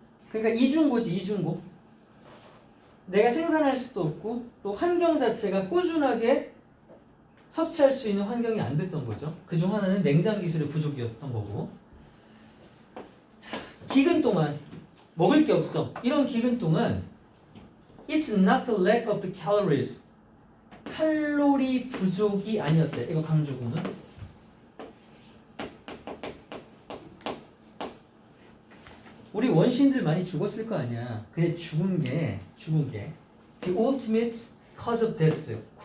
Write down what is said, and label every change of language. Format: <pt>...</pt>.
<ko>그러니까 이중고지, 이중고. 내가 생산할 수도 없고 또 환경 자체가 꾸준하게 섭취할 수 있는 환경이 안 됐던 거죠. 그중 하나는 냉장 기술의 부족이었던 거고. 자, 기근 동안 먹을 게 없어. 이런 기근 동안</ko> <en>It's not the lack of the calories.</en> <ko>칼로리 부족이 아니었대. 이거 강조구문. 우리 원시인들 많이 죽었을 거 아니야. 근데 죽은 게</ko> <en>The ultimate cause of death.</en>